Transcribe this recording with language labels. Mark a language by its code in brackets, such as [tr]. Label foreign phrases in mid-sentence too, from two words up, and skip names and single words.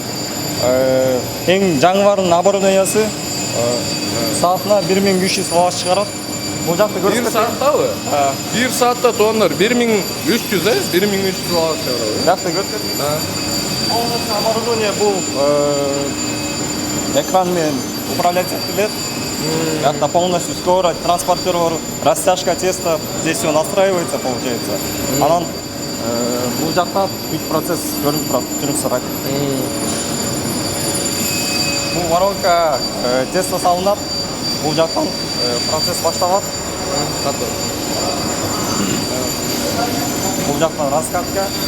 [ky] Эң жаңыбардын оборудованиясы саатына 1300 лаваш чыгарат. Бул жакты көрсөтөт. 1 сааттабы? 1 саатта тоннор 1300, 1300 лаваш чыгарат. Биякта көрсөтөт. [ru] Полностью оборудование [ky] бул экран менен управлять этилет. [ru] Это полностью скорость, транспортер, растяжка теста. Здесь все настраивается, получается. [ky] Анан бул жакта бүт процесс көрүнүп турат, жүрүп сарат. Бул [ru] воронка тесто [ky] салынат. Бул жактан процесс башталат. Бул жактан раскатка.